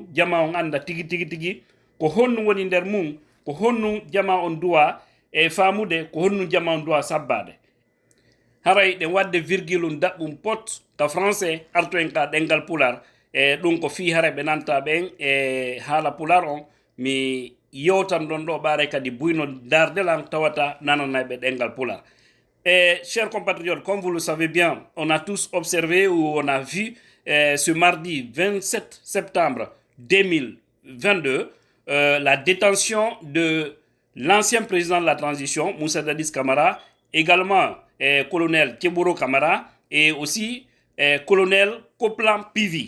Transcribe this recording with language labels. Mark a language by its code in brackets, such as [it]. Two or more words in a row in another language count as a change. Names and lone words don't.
[ff] jama on anda tigi tigi tigi ko honnu woni nder mum ko honnu jama on duwa e famude ko honnu jama on duwa sabbade haray ɗen wadde virgule daɓɓum pot ka français arto en ka ɗengal pular e ɗum ko fi haray ɓe nanta ɓen e haala pular on mi yewtan ɗon ɗo ɓaare kadi buyno dardelan tawata nananayɓe ɗengal pular. [fr] Et chers compatriotes, comme vous le savez bien, on a tous observé ou on a vu ce mardi 27 septembre 2022 la détention de l'ancien président de la transition, Moussa Dadis Camara, également colonel Keboro Camara et aussi colonel Coplan Pivi.